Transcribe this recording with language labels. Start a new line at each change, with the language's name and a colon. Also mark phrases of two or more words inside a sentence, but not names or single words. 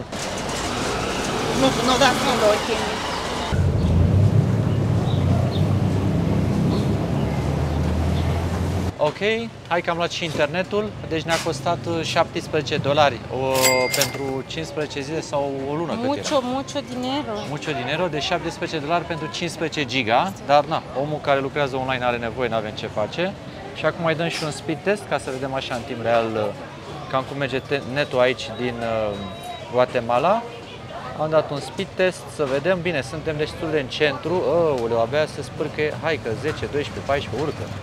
Romanian: Nu da fondo, ok. Ok, hai că am luat și internetul, deci ne-a costat $17 pentru 15 zile sau o lună.
Spanish: Mucho dinero. Mucho dinero,
Romanian: deci $17 pentru 15 giga, dar na, omul care lucrează online are nevoie, n-avem ce face. Și acum mai dăm și un speed test ca să vedem așa în timp real cam cum merge netul aici din Guatemala. Am dat un speed test să vedem, bine, suntem destul de în centru, abia se spârcă, hai că 10, 12, 14 urcă.